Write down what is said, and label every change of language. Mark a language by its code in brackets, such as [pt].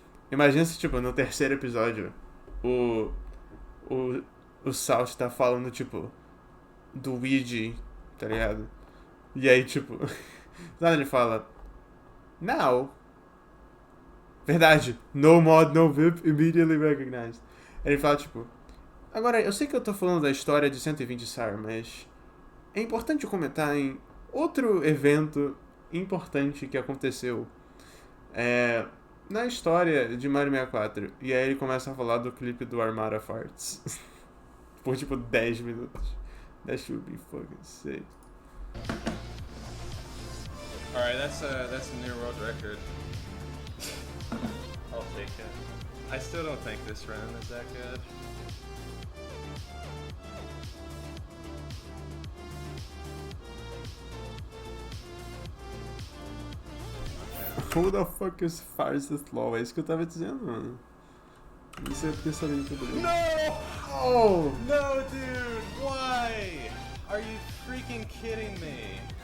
[pt] Imagina se, tipo, no terceiro episódio o South tá falando, tipo, do Reage, tá ligado? E aí, tipo, nada ele fala Now. Verdade. [en] No mod, no VIP, immediately recognized. [pt] Ele fala, tipo, agora, eu sei que eu tô falando da história de 120 SAR, mas é importante comentar em outro evento importante que aconteceu na história de Mario 64. E aí ele começa a falar do clipe do Armada Farts. Por, tipo, 10 minutos. [en] That should be fucking sick. Alright, that's a new world record. I'll take it. I still don't think this run is that good. Who the fuck is Farthest Law? [pt] É isso que eu tava dizendo, mano. Não sei porque eu sabia tudo isso. [en] No! Oh! No, dude! Why? Are you freaking kidding me?